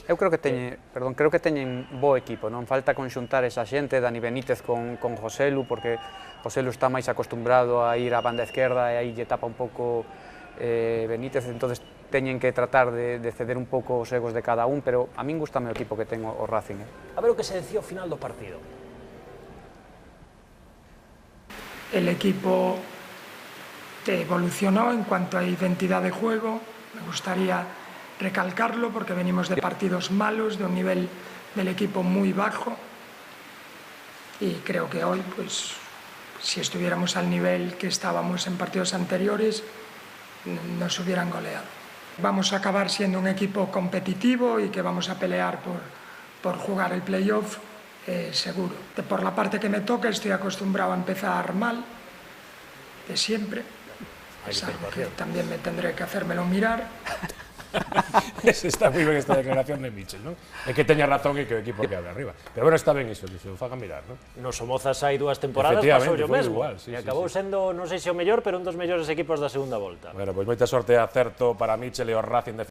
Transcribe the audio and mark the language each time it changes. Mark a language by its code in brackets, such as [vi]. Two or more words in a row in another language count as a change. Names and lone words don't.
[gl] Eu creo que teñen bo equipo, non falta conxuntar esa xente, Dani Benítez con Joselu, porque Joselu está máis acostumbrado a ir á banda esquerda e aí lle tapa un pouco Benítez, entonces teñen que tratar de ceder un pouco os egos de cada un, pero a min gustame o equipo que ten o Racing. A ver o que se decía ao final do partido. [es] El equipo evolucionó en cuanto a identidad de juego. Me gustaría recalcarlo porque venimos de partidos malos, de un nivel del equipo muy bajo, y creo que hoy, pues, si estuviéramos al nivel que estábamos en partidos anteriores, nos hubieran goleado. Vamos a acabar siendo un equipo competitivo y que vamos a pelear por jugar el playoff, seguro. Por la parte que me toca estoy acostumbrado a empezar mal, de siempre. Es algo que también me tendré que hacérmelo mirar. [gl] Está moi ben esta declaración de Michel, non? É que teña razón e que o equipo que abre arriba. Pero bueno, está ben iso, que se o faga mirar, non? No Somozas hai 2 temporadas, pasou o mesmo. E acabou sendo, non sei se o mellor, pero un dos mellores equipos da segunda volta. Bueno, pois moita sorte e acerto para Michel e o Racing de